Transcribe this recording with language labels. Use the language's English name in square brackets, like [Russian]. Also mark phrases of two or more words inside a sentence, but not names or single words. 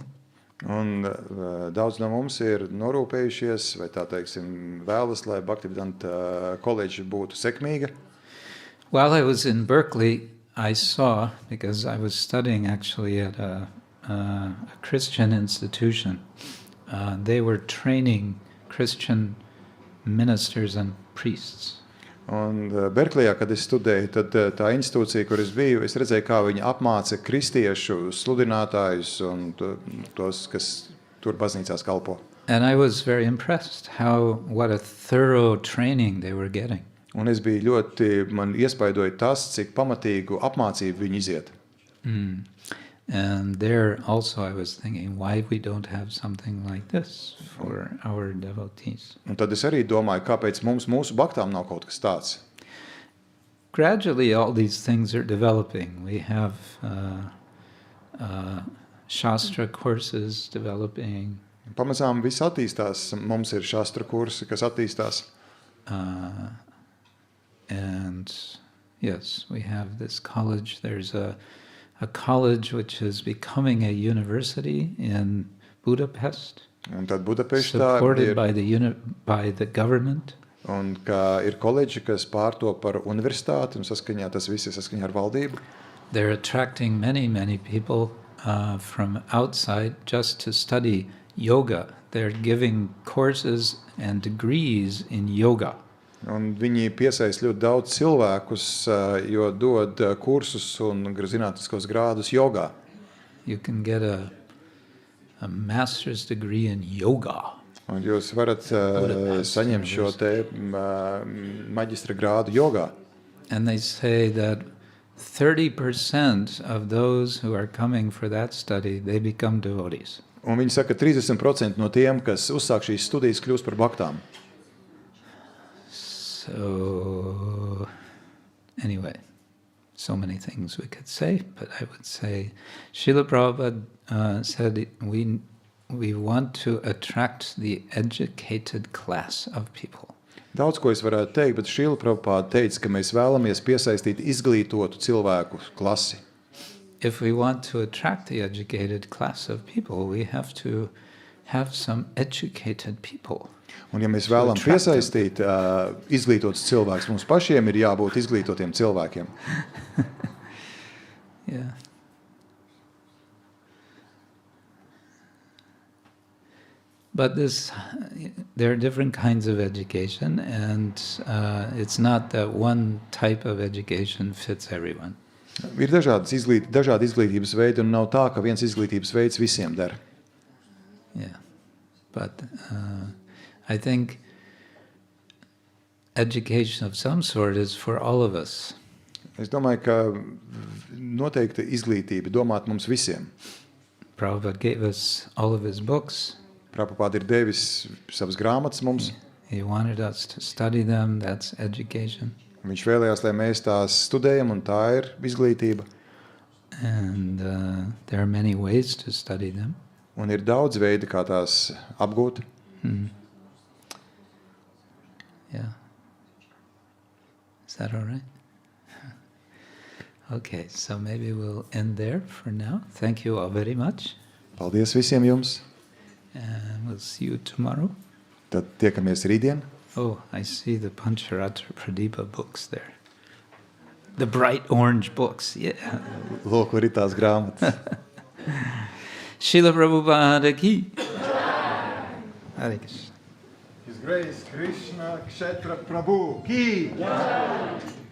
[Latvian] Un daudz no mums ir norūpējušies, vai tā teiksim, vēlas, lai Bhaktivedanta koledža būtu sekmīga. [English] While I was in Berkeley, I saw, because I was studying actually at a Christian institution, they were training Christian ministers and priests. [Latvian] Un Berklejā, kad es studēju, tad tā institūcija, kur es biju, es redzēju, kā viņi apmāca kristiešu sludinātājus un tos, kas tur baznīcās kalpo. [English] And I was very impressed what a thorough training they were getting. [Latvian] Un es biju man iespaidoja tas, cik pamatīgu apmācību viņi iziet. [English] And there also I was thinking, why we don't have something like this for our devotees. [Latvian] Un tad es arī domāju, kāpēc mūsu baktām nav kaut kas tāds. [English] Gradually all these things are developing. We have Shastra courses developing. [Latvian] Pamazām viss attīstās. Mums ir Shastra kursi, kas attīstās. [English] And yes, we have this college. There's a college which is becoming a university in Budapest, supported by the government. [Latvian] Un kā ir koledži, kas pārtop par universitāti, un tas viss ir saskaņā ar valdību. [English] They're attracting many people from outside just to study yoga. They're giving courses and degrees in yoga. [Latvian] Un viņi piesaista ļoti daudz cilvēkus, jo dod kursus un zinātniskos grādus jogā. [English] You can get a master's degree in yoga. [Latvian] Un jūs varat saņemt šo te maģistra grādu jogā. [English] And they say that 30% of those who are coming for that study, they become devotees. [Latvian] Un viņi saka, 30% no tiem, kas uzsāk šīs studijas, kļūst par baktām. [English] So, anyway, so many things we could say, but I would say Srila Prabhupada said we want to attract the educated class of people. [Latvian] Daudz ko es varētu teikt, bet Srila Prabhupada teica, ka mēs vēlamies piesaistīt izglītotu cilvēku klasi. [English] If we want to attract the educated class of people, we have to have some educated people. [Latvian] Un ja mēs vēlam piesaistīt izglītotus cilvēkus, mums pašiem ir jābūt izglītotiem cilvēkiem. [English] Yeah. But there are different kinds of education, and it's not that one type of education fits everyone. [Latvian] Ir dažādi izglītības veidi, un nav tā, ka viens izglītības veids visiem der. [English] Yeah, but I think education of some sort is for all of us. [Latvian] Es domāju, ka noteikti izglītība domāt mums visiem. [English] Prabhupada gave us all of his books. [Latvian] Prabhupada ir devis savas grāmatas mums. [English] He wanted us to study them, that's education. [Latvian] Viņš vēlējās, lai mēs tās studējam, un tā ir izglītība. [English] And there are many ways to study them. [Latvian] Un ir daudz veidi, kā tās apgūt. [English] Yeah. Is that all right? Okay, so maybe we'll end there for now. Thank you all very much. [Latvian] Paldies visiem jums. [English] And we'll see you tomorrow. [Latvian] Tad tiekamies rītdien. [English] Oh, I see the Pancharatra Pradipa books there. The bright orange books, yeah. [Latvian] Lūk, kur ir tās grāmatas. Srila Prabhupada ki. Hare Krishna. [English] His Grace Krishna Kshetra Prabhu ki.